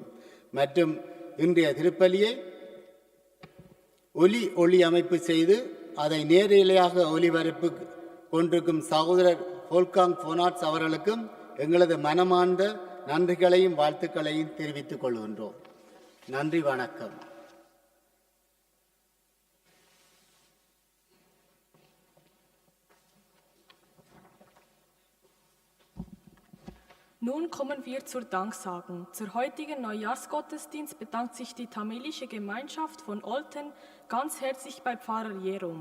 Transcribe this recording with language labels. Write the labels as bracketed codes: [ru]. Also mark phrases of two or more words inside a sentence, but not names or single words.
[ta] மற்றும் இன்றைய திருப்பலியை ஒளி அமைப்பு செய்து அதை நேரலையாக ஒலிபரப்பு கொண்டிருக்கும் சகோதரர் போல்காங் போனாட்ஸ் அவர்களுக்கும் எங்களது மனமார்ந்த நன்றிகளையும் வாழ்த்துக்களையும் தெரிவித்துக் கொள்கின்றோம். நன்றி, வணக்கம். [de] Nun kommen wir zur Danksagung. Zur heutigen Neujahrsgottesdienst bedankt sich die tamilische Gemeinschaft von Olten ganz herzlich bei Pfarrer Jerom.